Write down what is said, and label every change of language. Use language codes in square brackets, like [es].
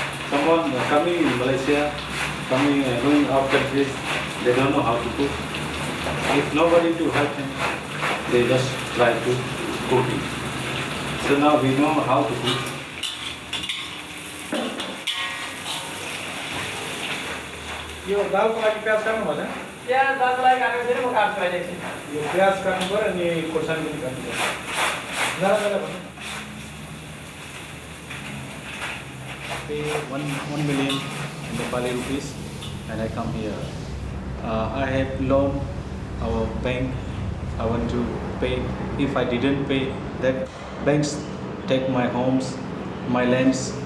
[en] Someone coming in Malaysia, going out countries, they don't know how to cook. If nobody to help them, they just try to cooking. So now we know how to cook. [ne] यो दालको लागि प्याज काट्नु पर्छ प्याज दालको लागि काटेको छैन म काट्छु अहिले एकछिन यो प्याज काट्नु पर्यो अनि खोर्सानी पनि काट्नु पर्यो जरा जरा भन्नु [en] Pay 1 million Nepali rupees and I come here. I have loan our bank. I want to pay. If I didn't pay, that banks take my homes, my lands.